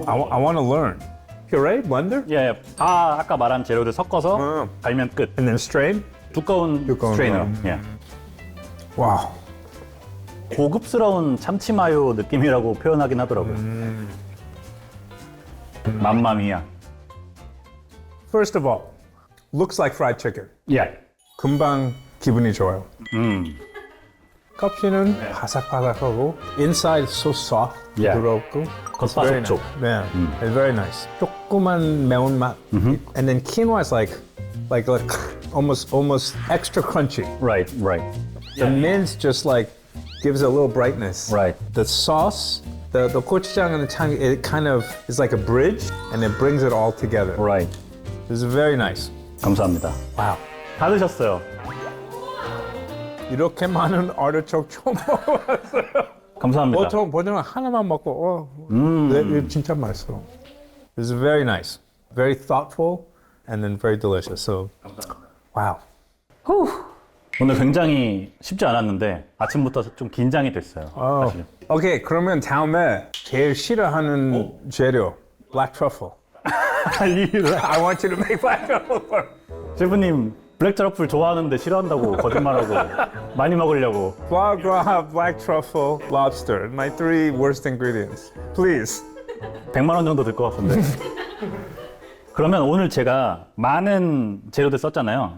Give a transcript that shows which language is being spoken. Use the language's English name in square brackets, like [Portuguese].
[English] I want to learn. Puree, blender, [Korean] 예, 다 아까 말한 재료들 섞어서 갈면 끝. [English] and then strain. [Korean] 두꺼운 두꺼운 스트레이너. 거. 예. 와우. 고급스러운 참치 마요 느낌이라고 표현하긴 하더라고요. 맘마미야. [English] First of all, looks like fried chicken. [Korean] 예. 금방 기분이 좋아요. 껍질은 바삭바삭하고 [English] inside so soft, Yeah. [Korean] 부드럽고. 겉바속촉. [English] Yeah, it's very nice. [Korean] 조그만 매운맛. [English] And then quinoa is like almost extra crunchy. Right. The mint just like gives it a little brightness. Right. The sauce, the gochujang and the tang, it kind of is like a bridge, and it brings it all together. Right. This is very nice. [Korean] 감사합니다. Wow. 다 드셨어요. 이렇게 많은 artichoke 처음 먹어봤어요. 감사합니다. 보통 하나만 먹고 이거 진짜 맛있어. [English] This is very nice, very thoughtful, and then very delicious. So, wow. [Korean] 오늘 굉장히 쉽지 않았는데 아침부터 좀 긴장이 됐어요. 사실. 오케이, 그러면 다음에 제일 싫어하는 재료, black truffle. [English] I want you to make black truffle for me. [Korean] 셰프님 블랙 트러플 좋아하는데 싫어한다고 거짓말하고 많이 먹으려고. [English] Foie gras, black truffle, lobster. My 3 worst ingredients. Please. [Korean] 100만 원 정도 들 것 같은데. 그러면 오늘 제가 많은 재료들 썼잖아요.